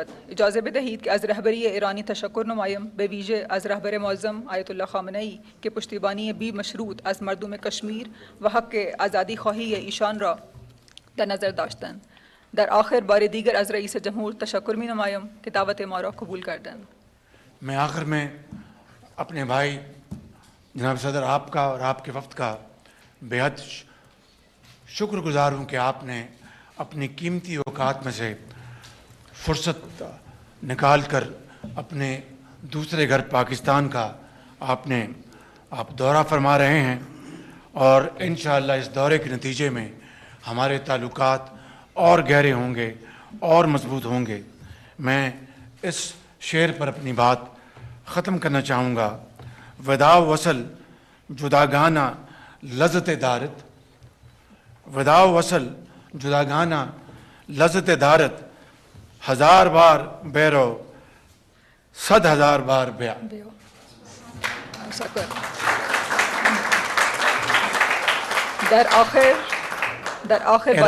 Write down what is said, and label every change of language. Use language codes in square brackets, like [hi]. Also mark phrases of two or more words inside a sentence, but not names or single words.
[fa] اجازه بدهید که از رهبری ایرانی تشکر نمایم، به ویژه از رهبر معظم آیت الله خامنه‌ای که پشتیبانی بی مشروط از مردم کشمیر و حق آزادی خواهی ایشان را در نظر داشتند. در آخر بار دیگر از رئیس جمهور تشکر می نمایم که دعوت ما را قبول کردند. [ur] میں آخر میں اپنے بھائی جناب صدر آپ کا اور آپ کے وفد کا بے حد شکر گزار ہوں کہ آپ نے اپنی قیمتی اوقات میں سے فرصت نکال کر اپنے دوسرے گھر پاکستان کا آپ دورہ فرما رہے ہیں اور انشاءاللہ اس دورے کے نتیجے میں ہمارے تعلقات اور گہرے ہوں گے اور مضبوط ہوں گے. میں اس شعر پر اپنی بات ختم کرنا چاہوں گا. [fa] وداع وصل جداگانہ لذت دارت، وداع وصل جداگانہ لذت دارت، ہزار بار بیرو 100,000 بار بیا. در آخر بار